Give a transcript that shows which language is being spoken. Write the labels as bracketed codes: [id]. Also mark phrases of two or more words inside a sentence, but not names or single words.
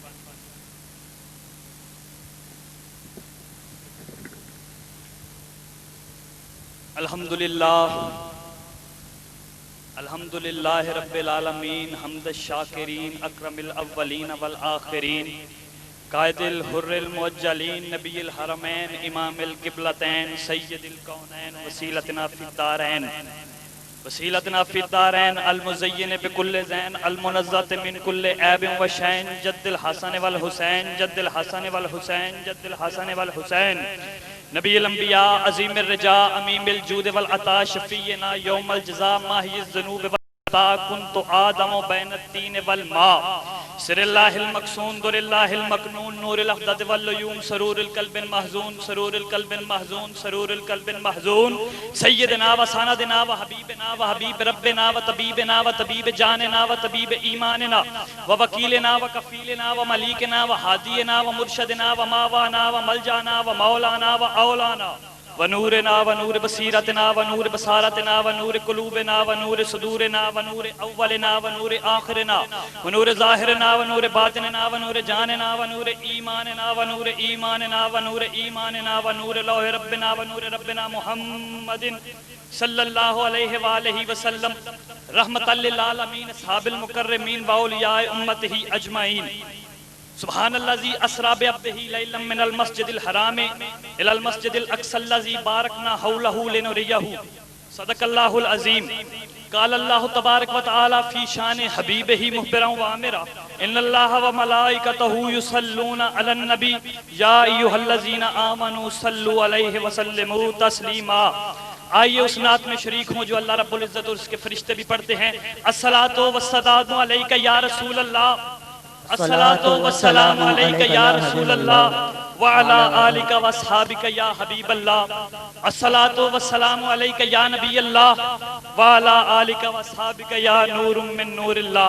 [ar] الحمدللہ رب العالمین حمد الشاکرین اکرم الاولین والآخرین قائد الحر المعجلین نبی الحرمین امام القبلتین سید الکونین وسیلتنا فی الدارین المزین بکل زین المنزت من کل عیب وشین جد الحسن والحسین جد الحسن والحسین جد الحسن والحسین نبی الانبیاء عظیم الرجاء امیم الجود والعطا شفینا یوم الجزاء ماہی الذنوب والعطا کنت آدم بین التین والماء سر اللہ المقصون در اللہ المکنون نور الافداد واللیوم سرور القلب المحزون سرور القلب المحزون سرور القلب المحزون سیدنا و ساندنا و حبیبنا و حبیب ربنا و طبیبنا و طبیب جاننا و طبیب ایماننا و وکیلنا و کفیلنا و ملیکنا و حادینا و مرشدنا و ماوانا و ملجانا و مولانا و اولانا و نورنا و نور بصیرتنا و نور بصارتنا و نور قلوبنا و نور صدورنا و نور اولنا و نور آخرنا و نور ظاہرنا و نور باطننا و نور جاننا و نور ایماننا و نور ایماننا و نور ایماننا و نور لوح ربنا و نور ربنا محمد صلی اللہ علیہ وآلہ وسلم رحمت للعالمین اصحاب المکرمین و اولیاء امتہ اجمعین. سبحان الذي اسرى بعبده ليلا من المسجد الحرام الى المسجد الاقصى الذي باركنا حوله لنريه. صدق الله العظيم. قال الله تبارك وتعالى في شان حبيبه مخبرا وامرا ان الله وملائكته يصلون على النبي يا ايها الذين امنوا صلوا عليه وسلموا تسليما. [ur] آئیے اس نعت میں شریک ہوں جو اللہ رب العزت اور اس کے فرشتے بھی پڑھتے ہیں. [ar] الصلاۃ والسلام علیک یا رسول اللہ, الصلاۃ والسلام علیک یا رسول اللہ وعلی آلک واصحابک یا حبیب اللہ, الصلاۃ والسلام علیک یا نبی اللہ وعلی آلک واصحابک یا نور من نور اللہ.